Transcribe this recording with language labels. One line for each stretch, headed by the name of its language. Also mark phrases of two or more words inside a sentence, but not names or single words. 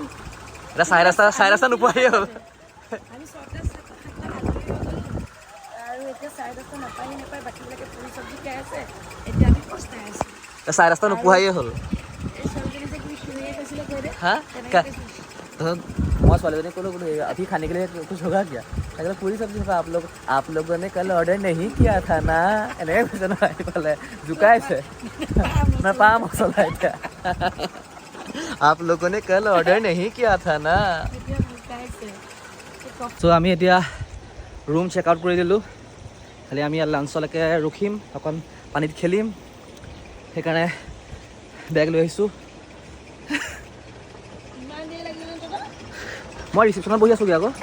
Assamese: এতিয়া 10:30 নোপোৱাহিয়ে হ'ল। আমি 6টা 7টা আৰু এতিয়া 10:30 নাপায়, বাকীবিলাকে পুৰি চব্জি খাই আছে। এতিয়া আমি পস্তাই আছোঁ। 10:30 নোপোৱাহিয়ে হ'ল। এই ছোৱালীজনী যে কি শুনিয়ে কৈছিলে কৈ দে।
Hindi: হা? मैं
Assamese: ছোৱালীজনী ক'লো
Hindi: अभी खाने के लिए कुछ होगा क्या? अगर पूरी सब्जी आप लोगों ने कल ऑर्डर नहीं किया था ना,
Assamese: এনেকৈ কৈছে ন। এইফালে জোকাইছে না, পা মছলা এতিয়া।
Hindi: आप लोगों ने कल ऑर्डर नहीं किया था ना।
Assamese: চ' আমি এতিয়া ৰুম চেক আউট কৰি দিলোঁ। খালি আমি ইয়াত লাঞ্চলৈকে ৰখিম, অকণ পানীত খেলিম। সেইকাৰণে বেগ লৈ আহিছোঁ। মই ৰিচিপশ্যনত বহি আছোঁগৈ আকৌ।